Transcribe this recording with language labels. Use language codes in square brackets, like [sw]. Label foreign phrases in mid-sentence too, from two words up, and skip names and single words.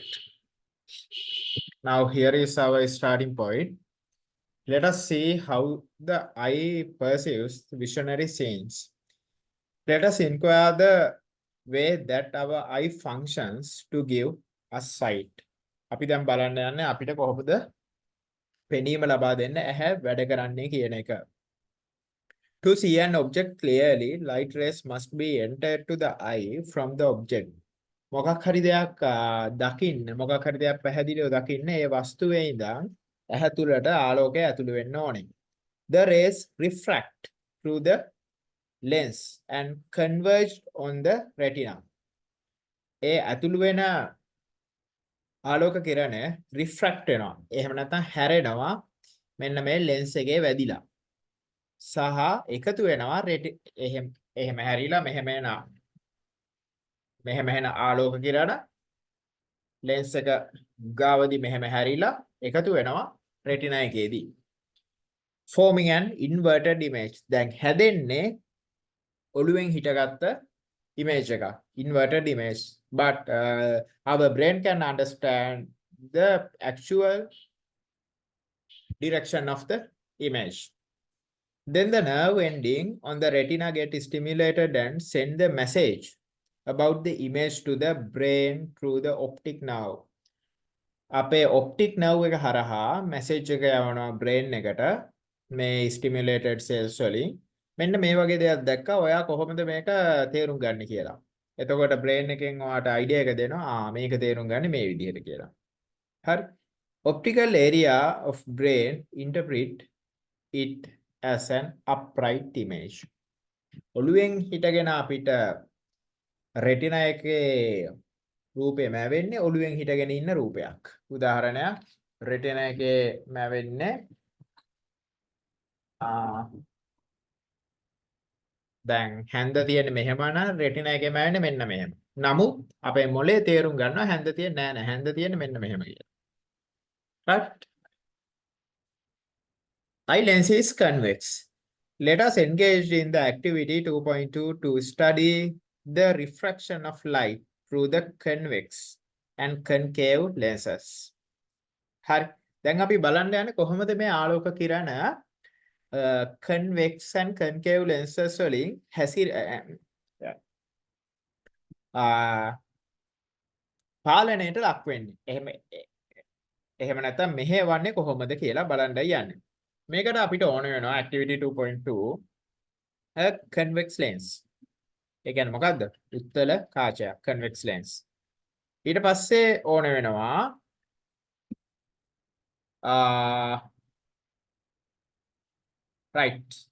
[en] Now here is our starting point. Let us see how the eye perceives visionary scenes. Let us inquire the way that our eye functions to give us sight. [si] අපි දැන් බලන්න යන්නේ අපිට කොහොමද පෙනීම ලබා දෙන්න ඇහැ වැඩ කරන්නේ කියන එක. [en] To see an object clearly, light rays must be entered to the eye from the object. [si] මොකක් හරි දෙයක් දකින්න, මොකක් හරි දෙයක් පැහැදිලිව දකින්න ඒ වස්තුවේ ඉඳන් ඇහැ තුලට ආලෝකය ඇතුළු වෙන්න ඕනේ. [en] The rays refract through the lens and converge on the retina. [si] ඒ ඇතුළු වෙන ආලෝක කිරණ රිෆ්‍රැක්ට් වෙනවා. එහෙම නැත්නම් හැරෙනවා මෙන්න මේ ලෙන්ස් එකේ වැදිලා. සහ එකතු වෙනවා එහෙම හැරිලා මෙහෙම එන ආලෝක කිරණ ලෙන්ස් එක ගාවදී මෙහෙම හැරිලා එකතු වෙනවා රෙටිනා එකේදී. [en] Forming an inverted image. [si] දැන් හැදෙන්නේ ඔළුවෙන් හිටගත්ත image එක. [en] Inverted image. But our brain can understand the actual direction of the image. Then the nerve ending on the retina get stimulated and send the message about the image to the brain through the optic nerve. [si] අපේ [en] optic nerve [si] එක හරහා message එක යවනවා brain එකට මේ [en] stimulated cells [si] වලින්. මෙන්න මේ වගේ දෙයක් දැක්කා ඔයා කොහොමද මේක තේරුම් ගන්න කියලා. එතකොට brain එකෙන් ඔයාට idea එක දෙනවා මේක තේරුම් ගන්න මේ විදිහට කියලා. හරි. [en] Optical area of brain interpret it as an upright image. [si] ඔළුවෙන් හිටගෙන අපිට retina එකේ රූපේ මැවෙන්නේ ඔළුවෙන් හිටගෙන ඉන්න රූපයක්. උදාහරණයක් retina එකේ මැවෙන්නේ දැන් හැන්ද තියෙන්නේ මෙහෙම නම් retina එකේ මැවෙන්නේ මෙන්න මෙහෙම. නමුත් අපේ මොලේ තේරුම් ගන්නවා හැන්ද තියෙන්නේ නෑ හැන්ද තියෙන්නේ මෙන්න මෙහෙම කියලා. [en] Right? Eye lens is convex. Let us engage in the activity 2.2 to study the refraction of light through the convex and concave lenses. [si] හරි. දැන් අපි බලන්න යන්නේ කොහොමද මේ ආලෝක කිරණ [en] convex and concave lenses [si] වලින් පාලනයට ලක් වෙන්නේ. එහෙම නැත්නම් මෙහෙවන්නේ කොහොමද කියලා බලන්නයි යන්නේ. මේකට අපිට ඕන වෙනවා [en] activity 2.2 a convex lens. [si] ඒ කියන්නේ මොකද්ද? උත්තල කාචයක් [en] convex lens. [si] ඊට පස්සේ ඕන වෙනවා right.